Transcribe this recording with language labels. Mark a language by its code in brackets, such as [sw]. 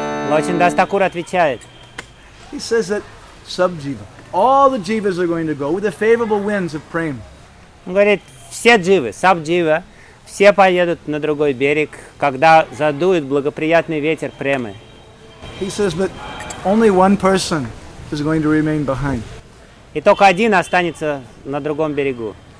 [ru] Lord Chandas Thakur отвечает. [en] He says that subjiva, all the jivas are going to go with the favorable winds of prem. [ru] Он говорит, все дживы, сабдживы, все поедут на другой берег, когда задует благоприятный ветер премы. [en] He says that only one person is going to remain behind. [ru] И только один останется на другом берегу.